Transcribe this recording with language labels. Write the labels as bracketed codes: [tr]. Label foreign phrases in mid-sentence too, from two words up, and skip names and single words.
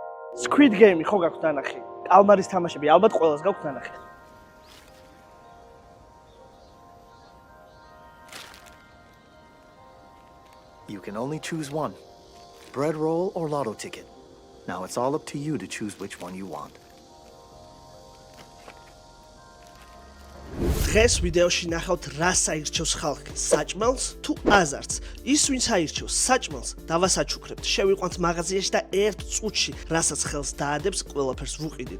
[ka] Squid Game ხო გაქვთ ნანახი? კალმარის თამაშები ალბათ ყველას გაქვთ ნანახი. [en] You can only choose one. Bread roll or lotto ticket. Now it's all up to you to choose which one you want. [ka] დღეს ვიდეოში ნახავთ რას აირჩევს ხალხი, საჭმელს თუ აზარტს. ის ვინც აირჩევს საჭმელს, დავასაჩუქრებთ, შევიყვანთ მაღაზიაში და ერთ წუთში, რასაც ხელს დაადებს, ყველაფერს ვუყიდით.